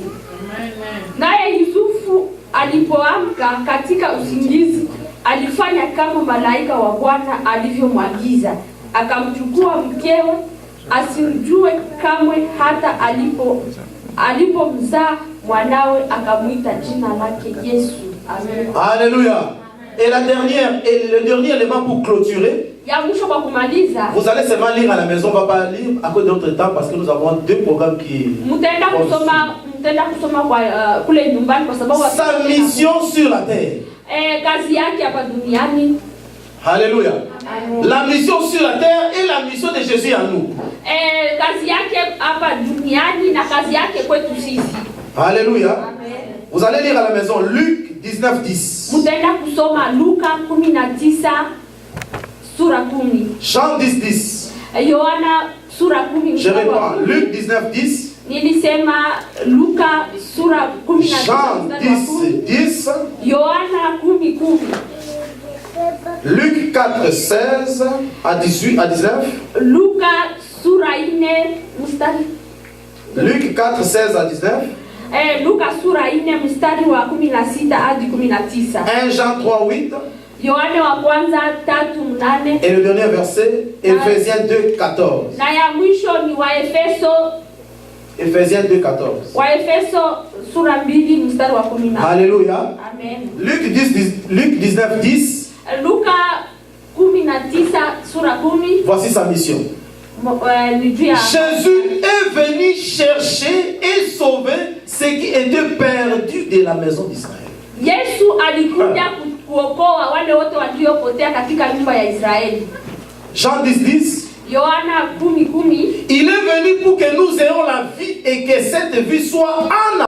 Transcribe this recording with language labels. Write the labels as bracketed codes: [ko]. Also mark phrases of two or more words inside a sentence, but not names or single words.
[sw] Naye Yusufu alipoamka katika usingizi, alifanya kama malaika wa Bwana alivyomwagiza, akamchukua mkewe, asimjue kamwe hata alipomzaa mwanawe, akamuita jina lake Yesu. Amen. [fr] Alléluia. Et le dernier élément pour clôturer, vous allez seulement lire à la maison, on ne va pas lire à cause de notre temps parce que nous avons 2 programmes qui... Sa mission sur la terre. Alléluia. Amen. La mission sur la terre et la mission de Jésus en nous. [sw] Kazi yake hapa duniani na kazi yake kwetu sisi. [fr] Alléluia. Amen. Vous allez lire à la maison Luc 19:10. [sw] Mutaenda kusoma Luka 19 sura 10. [fr] Jean 10:10. [sw] Yohana sura 10. [fr] Je reprends. Luc 19:10. [sw] Nilisema Luka sura 19. [fr] Jean 10:10. [sw] Yohana 10:10. [fr] Luc 4:16 à 18 à 19. [sw] Luka sura 4 mstari. [fr] Luc 4:16 à 19. [sw] Luka sura 4 mstari wa 16 hadi 19. [fr] 1 Jean 3:8. [sw] Yohane wa kwanza 3:8. [fr] Et le dernier verset, Ephésiens 2:14. [sw] Na ya mwisho ni Waefeso. [fr] Ephésiens 2:14. [sw] Waefeso sura 2 mstari wa 10. [fr] Alléluia. Amen. Luc 19:10. [sw] Luka 19 sura 10. [fr] Voici sa mission. Jésus est venu chercher et sauver ce qui était perdu de la maison d'Israël. [sw] Yesu alikuja kuokoa wale wote waliopotea katika nyumba ya Israeli. [fr] Jean 10:10. [sw] Yohana 10:10. [fr] Il est venu pour que nous ayons la vie et que cette vie soit en